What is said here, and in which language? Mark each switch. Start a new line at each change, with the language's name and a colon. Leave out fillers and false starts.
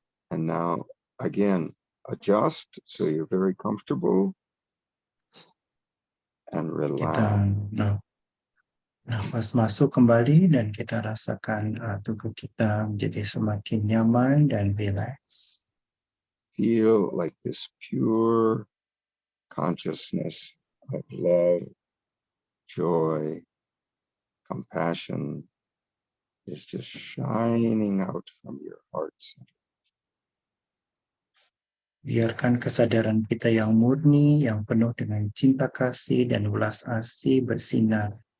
English: And now, again, adjust so you're very comfortable and
Indonesian: Kita
English: relax.
Indonesian: nafas masuk kembali dan kita rasakan tubuh kita menjadi semakin nyaman dan rileks.
English: Feel like this pure consciousness of love, joy, compassion is just shining out from your heart center.
Indonesian: Biarkan kesadaran kita yang murni, yang penuh dengan cinta kasih dan welas asih bersinar.